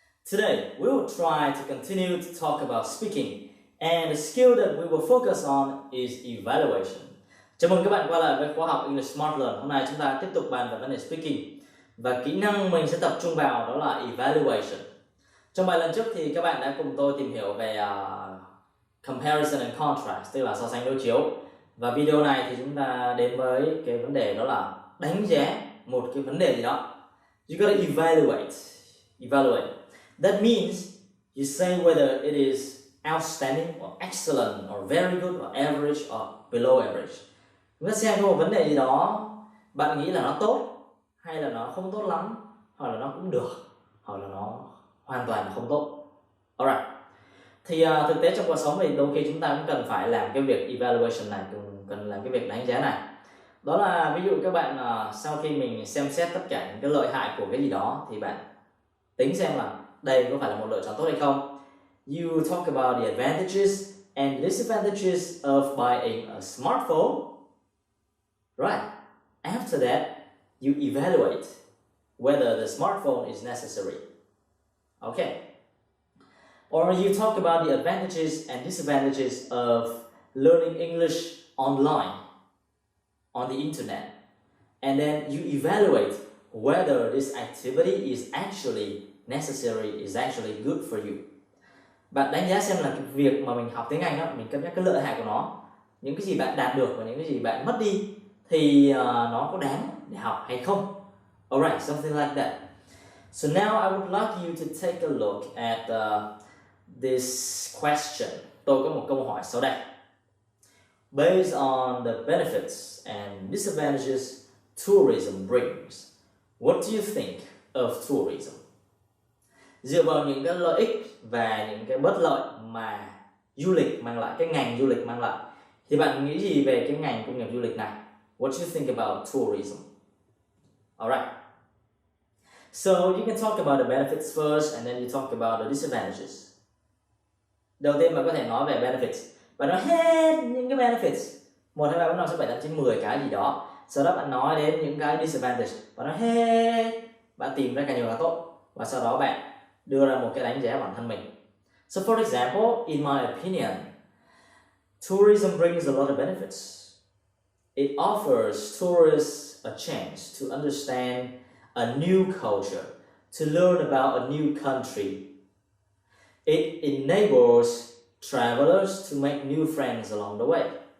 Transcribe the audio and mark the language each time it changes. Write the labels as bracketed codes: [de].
[en] Today we will try to continue to talk about speaking and the skill that we will focus on is evaluation. [vi] Chào mừng các bạn quay lại với khóa học English Smart Learn. Hôm nay chúng ta tiếp tục bàn về vấn đề speaking và kỹ năng mình sẽ tập trung vào đó là evaluation. Trong bài lần trước thì các bạn đã cùng tôi tìm hiểu về [en] comparison and contrast, [vi] tức là so sánh đối chiếu. Và video này thì chúng ta đến với cái vấn đề đó là đánh giá một cái vấn đề gì đó. [en] You gotta evaluate. That means you say whether it is outstanding or excellent or very good or average or below average. [vi] Chúng ta xem có một vấn đề gì đó bạn nghĩ là nó tốt hay là nó không tốt lắm, hoặc là nó cũng được, hoặc là nó hoàn toàn không tốt. Alright. Thì thực tế trong cuộc sống thì đôi khi chúng ta cũng cần phải làm cái việc evaluation này, cần làm cái việc đánh giá này. Đó là ví dụ các bạn sau khi mình xem xét tất cả những cái lợi hại của cái gì đó thì bạn tính xem là đây có phải là một lựa chọn tốt hay không. [en] You talk about the advantages and disadvantages of buying a smartphone. Right. After that, you evaluate whether the smartphone is necessary. Okay. Or you talk about the advantages and disadvantages of learning English online, on the internet, and then you evaluate whether this activity is actually necessary, is actually good for you. [vi] Bạn đánh giá xem là cái việc mà mình học tiếng Anh đó, mình cân nhắc cái lợi hại của nó, những cái gì bạn đạt được và những cái gì bạn mất đi thì nó có đáng để học hay không. [en] Alright, something like that. So now I would like you to take a look at this question. [vi] Tôi có một câu hỏi sau đây. [en] Based on the benefits and disadvantages tourism brings, what do you think of tourism? [vi] Dựa vào những cái lợi ích và những cái bất lợi mà du lịch mang lại, cái ngành du lịch mang lại, thì bạn nghĩ gì về cái ngành công nghiệp du lịch này? [en] What do you think about tourism? Alright. So you can talk about the benefits first and then you talk about the disadvantages. [vi] Đầu tiên bạn có thể nói về benefits. Bạn nói hết những cái benefits 1, 2, 3, 4, 5, 6, 7, 8, 9, 10 cái gì đó. Sau đó bạn nói đến những cái disadvantage. Bạn nói hết. Bạn tìm ra càng nhiều càng tốt. Và sau đó bạn đưa ra một cái đánh giá bản thân mình. [en] So for example, in my opinion, tourism brings a lot of benefits. It offers tourists a chance to understand a new culture, to learn about a new country. It enables travelers to make new friends along the way.